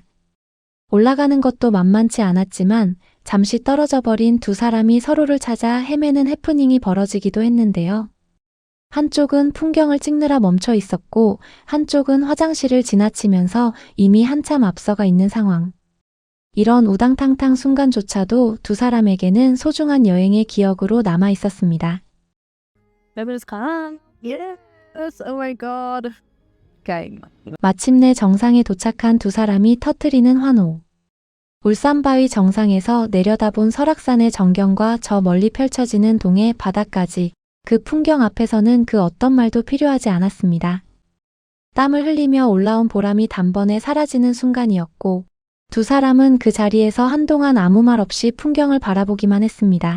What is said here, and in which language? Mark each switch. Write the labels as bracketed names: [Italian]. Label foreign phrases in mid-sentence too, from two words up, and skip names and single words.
[Korean] 올라가는 것도 만만치 않았지만 잠시 떨어져 버린 두 사람이 서로를 찾아 헤매는 해프닝이 벌어지기도 했는데요. 한쪽은 풍경을 찍느라 멈춰 있었고 한쪽은 화장실을 지나치면서 이미 한참 앞서가 있는 상황. 이런 우당탕탕 순간조차도 두 사람에게는 소중한 여행의 기억으로 남아 있었습니다. [Dutch] We hebben het gedaan. [English] Yes, oh my god. [Dutch] Kijk. [Korean] 마침내 정상에 도착한 두 사람이 터뜨리는 환호. 울산바위 정상에서 내려다본 설악산의 전경과 저 멀리 펼쳐지는 동해 바다까지 그 풍경 앞에서는 그 어떤 말도 필요하지 않았습니다. 땀을 흘리며 올라온 보람이 단번에 사라지는 순간이었고 두 사람은 그 자리에서 한동안 아무 말 없이 풍경을 바라보기만 했습니다.